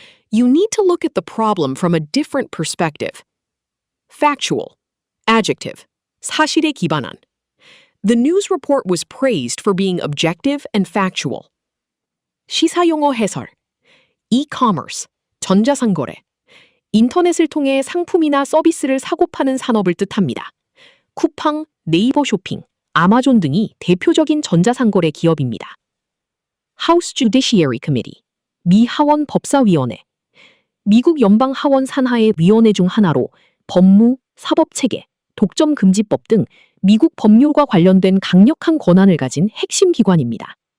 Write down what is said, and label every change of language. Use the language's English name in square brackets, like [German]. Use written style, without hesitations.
[English] You need to look at the problem from a different perspective. Factual, adjective, [Korean] 사실에 기반한. [English] The news report was praised for being objective and factual. [Korean] 시사용어 해설. E-commerce, 전자상거래. 인터넷을 통해 상품이나 서비스를 사고 파는 산업을 뜻합니다. 쿠팡, 네이버 쇼핑, 아마존 등이 대표적인 전자상거래 기업입니다. House Judiciary Committee, 미 하원 법사위원회. 미국 연방 하원 산하의 위원회 중 하나로 법무, 사법체계, 독점금지법 등 미국 법률과 관련된 강력한 권한을 가진 핵심 기관입니다.